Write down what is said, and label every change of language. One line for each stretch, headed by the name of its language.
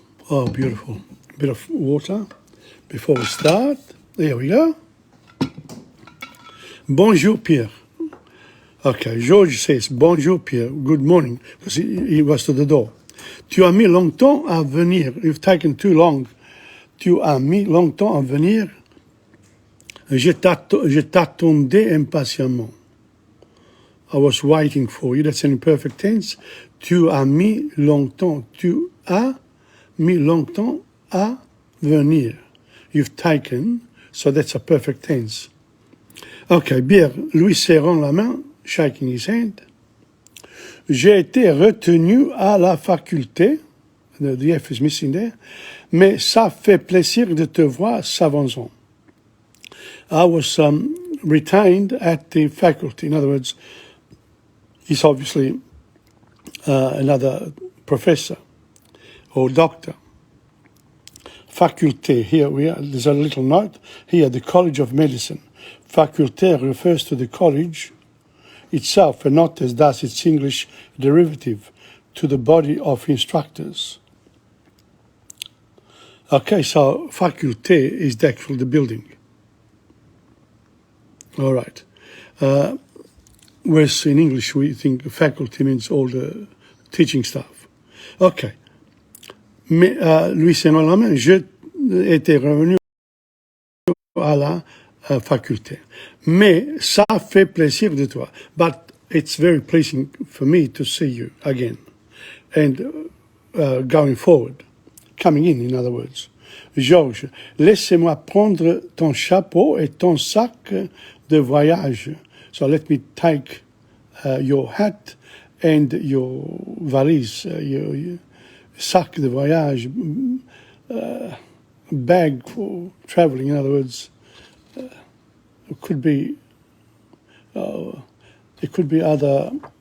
English: Oh, beautiful. Bit of water before we start. There we go.
French: Bonjour, Pierre.
English: Okay, George says,
French: bonjour, Pierre.
English: Good morning, because he was to the door.
French: Tu as mis longtemps à venir.
English: You've taken too long.
French: Tu as mis longtemps à venir. Je t'attendais impatiemment.
English: I was waiting for you. That's an imperfect tense.
French: Tu as mis longtemps. Tu as mis longtemps à venir.
English: You've taken, so that's a perfect tense. Okay,
French: Pierre lui serrant la main,
English: shaking his hand.
French: J'ai été retenu à la faculté,
English: the F is missing there,
French: mais ça fait plaisir de te voir, s'avançant.
English: I was retained at the faculty. In other words, he's obviously another professor or doctor. Faculté, here we are, there's a little note, here, the College of Medicine. Faculté refers to the college itself and not, as does its English derivative, to the body of instructors. Okay, so faculté is actually the building. All right. Whereas in English we think faculty means all the teaching staff. Okay.
French: Mais lui, c'est normalement, je étais revenu à la faculté. Mais ça fait plaisir de toi.
English: But it's very pleasing for me to see you again. And going forward, coming in other words.
French: Georges, laissez-moi prendre ton chapeau et ton sac de voyage.
English: So let me take your hat and your valise, your
French: sac de voyage,
English: bag for traveling. In other words, it could be other.